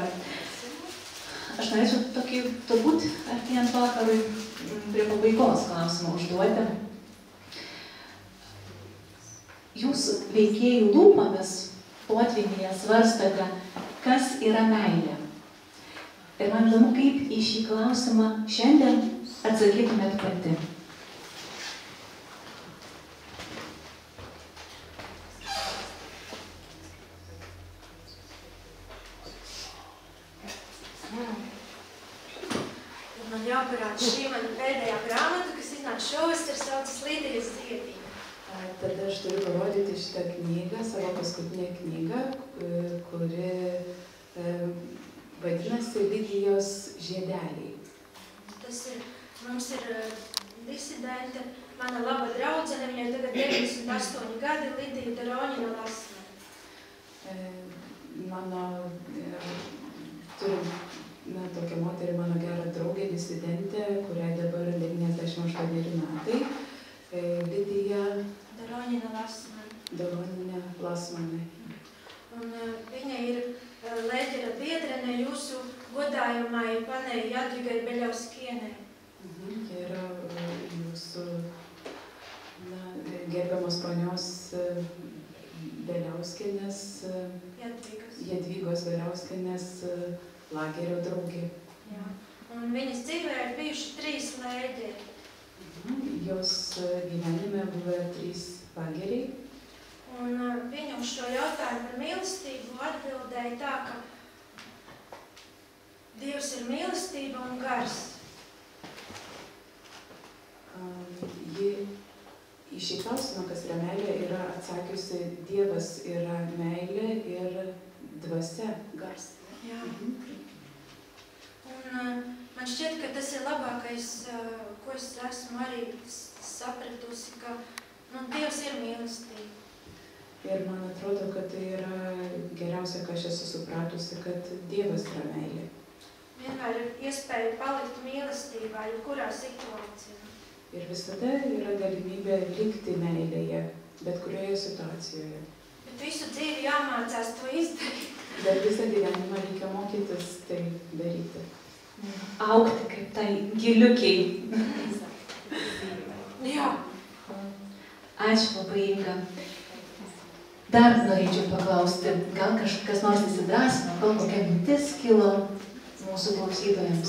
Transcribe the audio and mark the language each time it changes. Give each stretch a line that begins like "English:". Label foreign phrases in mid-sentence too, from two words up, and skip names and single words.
Lithuanian: Aš norėčiau tokį, turbūt, artėjant vakarui prie pabaigos klausimą užduoti. Jūs veikėjų lūpomis potvynyje svarstate, kas yra meilė. Ir man įdomu, kaip į šį klausimą šiandien atsakytumėt pati.
Latvian: Man jāparāda šī mana pēdējā grāmata, kas iznāca šovasar, saucas Lidijas dziedība.
Lithuanian: Tada aš turiu parodyti šitą knygą, savo paskutinę knygą, kuri vadinasi Lidijos žiedeliai.
Latvian: Mums ir disidente, mana laba draudzene, viņai tagad 98 gadi, Lidija Daroņina Lasmane.
Lithuanian: Turim tokią moterį, mano gerą draugę, disidentę, kuriai dabar 98 metai. Lidija Daroņina Lasmane. Daroņina Lasmane.
Latvian: Un viņa ir lēģera biedrene jūsu godājumai panei Jadvigai Beļauskienei.
Lithuanian: Ir jūsų gerbiamos ponios Beļauskienės, Jadvigos Beļauskienės lagerio draugė.
Latvian: Jā. Un viņas dzīvē ir bijuši 3 lēģeri.
Lithuanian: Jos gyvenime buvo 3 lageriai.
Latvian: Un viņa uz šo jautājumu par mīlestību atbildēja tā, ka Dievs ir mīlestība un gars.
Lithuanian: Ji į šį klausimą, kas yra meilė, yra atsakiusi, Dievas yra meilė ir dvasia,
Latvian: gars. Jā. Un man šķiet, ka tas ir labākais, ko es esmu arī sapratusi, ka Dievs ir mīlestība.
Lithuanian: Ir man atrodo, kad tai yra geriausia, ką aš esu supratusi, kad Dievas yra meilė.
Latvian: Vienmēr ir iespēja palikt mīlestībā, jebkurā situācijā.
Lithuanian: Ir visada yra galimybė likti meilėje, bet kurioje situacijoje.
Latvian: Bet visu dzīvi jāmācās to izdarīt.
Lithuanian: Bet visą gyvenimą reikia mokytis tai daryti. Augti kaip tai giliukiai.
Latvian: Jā.
Lithuanian: Ačiū labai, Inga. Dar norėčiau paklausti, gal kažkas nors įsidrąsino, gal kokia mintis kilo mūsų klausytojams.